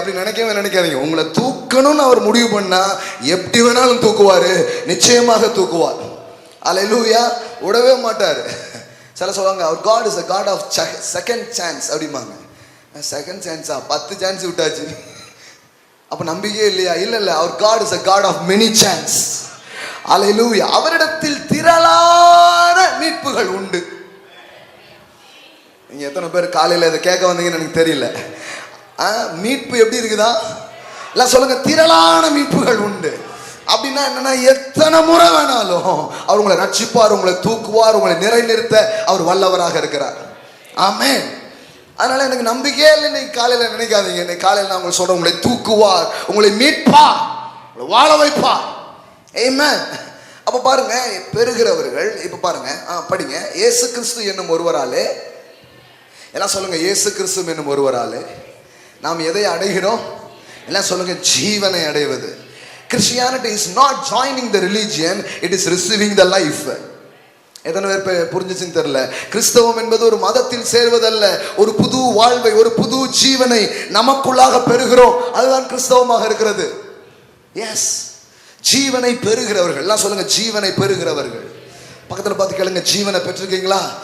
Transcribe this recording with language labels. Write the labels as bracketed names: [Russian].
[Tamil] அப்படி நினைக்காதீங்க. உங்களை தூக்கணும்னு அவர் முடிவு பண்ணா எப்படி வேணாலும் தூக்குவாரு, நிச்சயமாக தூக்குவார். அல்லேலூயா. விடவே மாட்டாரு. சில சொல்லுவாங்க, அவர் [English] God is a God of second chance [Tamil] அப்படிமாங்க. Second சான்ஸா? 10 chance விட்டாச்சு, அப்ப நம்பிக்கையே இல்லையா? இல்ல, அவர் [English] God is a God of many chance. [Tamil] அல்லேலூயா. அவரிடத்தில் திரளான மீட்புகள் உண்டு. நீங்க எத்தனை பேர் காலையில இதை கேட்க வந்தீங்கன்னு எனக்கு தெரியல. மீட்பு எப்படி இருக்குதா? எல்லாம் சொல்லுங்க, திரளான மீட்புகள் உண்டு. அப்படின்னா என்னன்னா, எத்தனை முறை வேணாலும் அவர் உங்களை ரட்சிப்பார், உங்களை தூக்குவார், உங்களை நிறைநிறுத்த அவர் வல்லவராக இருக்கிறார். ஆமென். அதனால எனக்கு நம்பிக்கையே இல்லை. இன்னைக்கு காலையில நினைக்காதீங்க, இன்னைக்கு காலையில நான் உங்களுக்கு சொல்றேன், உங்களை தூக்குவார், உங்களை மீட்பார், உங்களை வாழ வைப்பார். ஆமென். அப்ப பாருங்க, பெறுகிறவர்கள். இப்ப பாருங்க, படிங்க. இயேசு கிறிஸ்து என்னும் ஒருவராலே, எல்லாம் சொல்லுங்க, இயேசு கிறிஸ்து என்னும் ஒருவராலே நாம் எதை அடைகிறோம்? எல்லாம் சொல்லுங்க, ஜீவனை அடைவது. [English] Christianity is not joining the religion, it is receiving the life. [Tamil] எத்தனை பேர் புரிஞ்சுச்சுன்னு தெரியல. கிறிஸ்தவம் என்பது ஒரு மதத்தில் சேர்வதல்ல, ஒரு புது வாழ்வை, ஒரு புது ஜீவனை நமக்குள்ளாக பெறுகிறோம். அதுதான் கிறிஸ்தவமாக இருக்கிறது. எஸ், ஜீவனை பெறுகிறவர்கள். எல்லாம் சொல்லுங்க, ஜீவனை பெறுகிறவர்கள். பக்கத்தில் பார்த்து கேளுங்க, ஜீவனை பெற்றிருக்கீங்களா?